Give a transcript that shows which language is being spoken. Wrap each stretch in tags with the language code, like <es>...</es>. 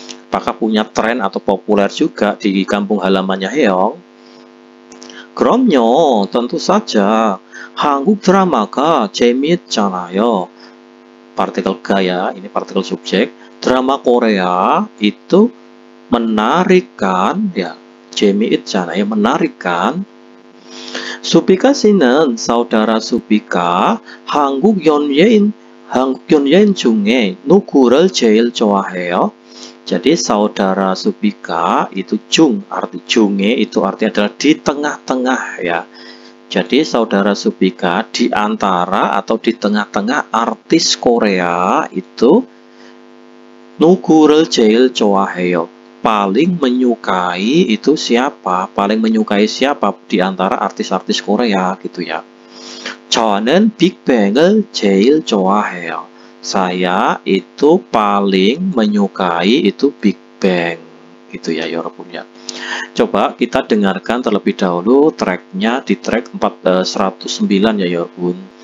<id>Apakah punya tren atau populer juga di kampung halamannya Heong?</id> <ko>그럼요,</ko> <id>tentu saja.</id> <ko>한국 드라마가 재미있잖아요.</ko> <id>Partikel ga ya, ini partikel subjek. Drama Korea itu menarik kan ya,</id> <ko>재미있잖아요,</ko> <id>menarik kan.</id> <ko>Supika 씨는 saudara Supika 한국 연예인 중에 누구를 제일 좋아해요?</ko> <id>Jadi saudara Supika itu arti 중에 itu arti adalah di tengah-tengah ya. Jadi saudara Supika di antara atau di tengah-tengah artis Korea itu</id> <ko>누구를 제일 좋아해요.</ko> <id>Paling menyukai itu siapa? Paling menyukai siapa di antara artis-artis Korea gitu ya.</id> <ko>저는 빅뱅을 제일 좋아해요.</ko> <id>Saya itu paling menyukai itu Big Bang gitu ya 여러분 ya. Coba kita dengarkan terlebih dahulu tracknya di track 109 ya 여러분.</id>